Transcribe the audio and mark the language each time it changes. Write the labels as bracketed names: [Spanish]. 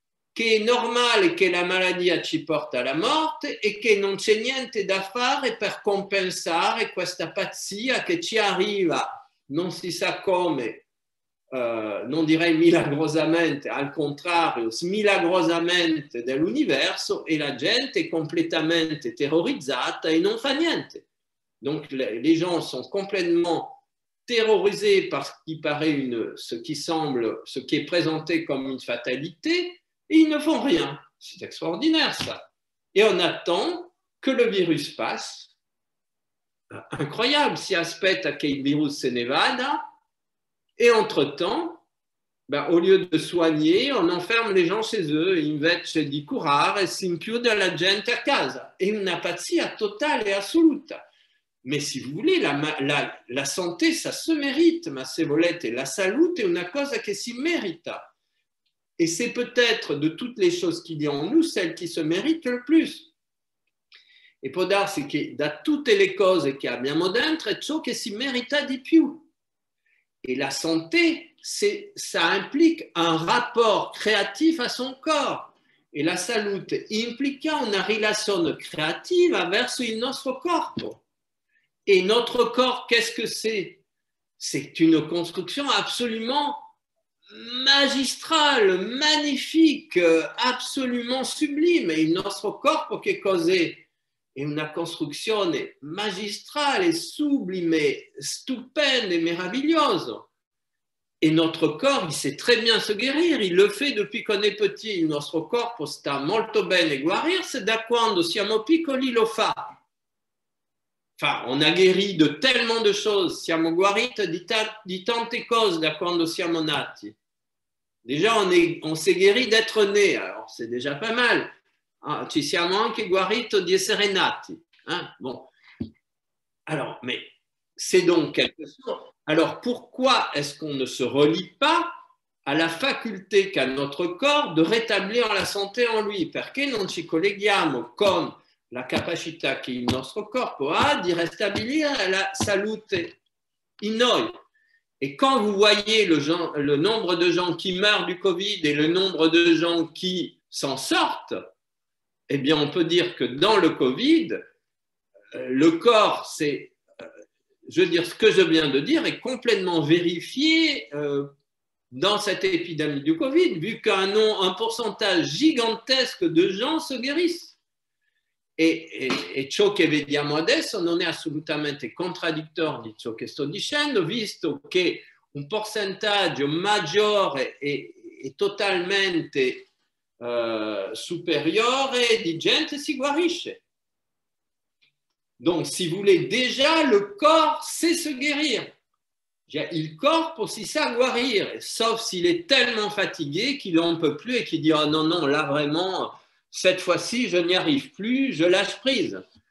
[Italian] che è normale che la malattia ci porta alla morte e che non c'è niente da fare per compensare questa pazzia che ci arriva, non si sa come, non direi milagrosamente, al contrario, smilagrosamente dell'universo et la gente è completamente terrorizzata e non fa niente. [French] Donc les gens sont complètement terrorisés par ce qui paraît ce qui est présenté comme une fatalité. Et ils ne font rien. C'est extraordinaire, ça. Et on attend que le virus passe. [Italian] Incroyable, si aspetta che il virus se ne vada. [French] Et entre-temps, au lieu de soigner, on enferme les gens chez eux. [Italian] Invece di curare, si inchiude la gente a casa. È una pazzia totale e assoluta. [French] Mais si vous voulez, la santé, ça se mérite, [Italian] ma se volete. La salute è una cosa che si merita. [French] Et c'est peut-être de toutes les choses qu'il y a en nous, celle qui se mérite le plus. [Italian] E può darsi che da tutte le cose che abbiamo dentro è ciò che si merita di più. [French] Et la santé, ça implique un rapport créatif à son corps. [Italian] Et la salute implica una relazione creativa verso il nostro corpo. [French] Et notre corps, qu'est-ce que c'est? C'est une construction absolument magistrale, magnifique, absolument sublime. [Italian] Il nostro corpo che cos'è? È una costruzione magistrale, sublime, stupenda e meravigliosa. [French] Et notre corps, il sait très bien se guérir, il le fait depuis qu'on est petit. [Italian] Il nostro corpo sta molto bene guarirsi da quando siamo piccoli lo fa. [French] Enfin, on a guéri de tellement de choses, [Italian] siamo guariti di tante cose da quando siamo nati. [French] Déjà, on s'est guéri d'être né, alors c'est déjà pas mal. [Italian] Ah, ci siamo anche guariti di essere nati. [French] Hein? Bon. Alors, mais c'est donc quelque chose. Alors, pourquoi est-ce qu'on ne se relie pas a la faculté qu'a notre corps de rétablir la santé en lui, [Italian] perché non ci colleghiamo con la capacità che il nostro corpo ha di ristabilire la salute in noi. [French] Et quand vous voyez le nombre de gens qui meurent du Covid et le nombre de gens qui s'en sortent, eh bien, on peut dire que dans le Covid, le corps, je veux dire, ce que je viens de dire est complètement vérifié dans cette épidémie du Covid, vu qu'un pourcentage gigantesque de gens se guérissent. [Italian] E ciò che vediamo adesso non è assolutamente contraddittorio di ciò che sto dicendo, visto che un percentaggio maggiore e totalmente superiore di gente si guarisce. [French] Donc, si vous voulez, déjà, le corps sait se guérir. Il corps si sa guérir, sauf s'il est tellement fatigué qu'il n'en peut plus et qu'il dit « Oh non, non, là vraiment, cette fois-ci, je n'y arrive plus, je lâche prise ».